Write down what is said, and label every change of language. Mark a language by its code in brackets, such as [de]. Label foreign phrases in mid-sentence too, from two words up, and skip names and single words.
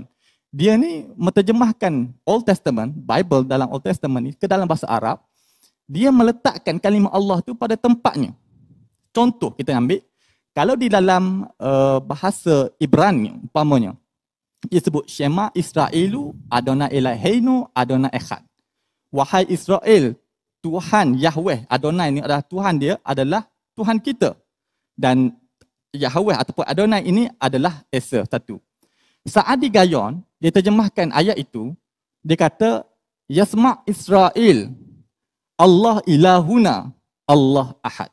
[ms] Dia ni menterjemahkan [en] Old Testament, [ms] Bible dalam [en] Old Testament [ms] ni ke dalam bahasa Arab. Dia meletakkan kalimah Allah tu pada tempatnya. Contoh kita ambil, kalau di dalam bahasa Ibrani umpamanya, Dia sebut [he] שמע ישראל אדני אלהינו אדני אחד. [ms] Wahai Israel, Tuhan Yahweh, Adonai ni adalah Tuhan dia, adalah Tuhan kita. Dan Yahweh ataupun Adonai ini adalah Esa, satu. Sa'adi Gayon, dia terjemahkan ayat itu, dia kata, [ar] يسمع إسرائيل، الله إلهنا، الله أحد.